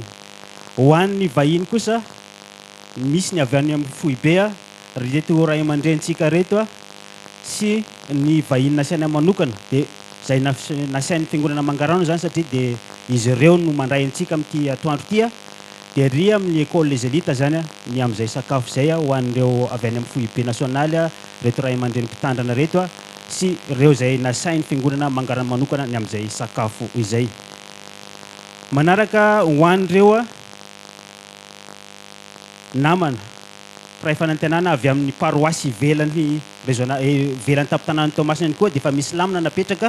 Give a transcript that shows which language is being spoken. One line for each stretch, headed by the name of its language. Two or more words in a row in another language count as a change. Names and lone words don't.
Malagasy: Ho an'ny vahiny kosa misy ny avy any amin'ny Foibe reto Ray aman-drentsika reto sy ny vahiny nasiana manokana dia izay nasain'ny fiangonana Mangarano zany satria dia izy ireo no mandray antsika amin'ity atoandro ity dia ry amin'ny école les élites zany ny amin'izay sakafo izay ho an'ireo avy any amin'ny Foibe nasionaly reto Ray aman-dreny mpitandrana reto sy ireo izay nasain'ny fiangonana Mangarano manokana ny amin'izay sakafo izay. Manaraka ho an'ireo namana mpiray fanantenana avy amin'ny paroasy ivelany ivelany tampon-tanàna Toamasina koa dia efa misy lamina napetraka.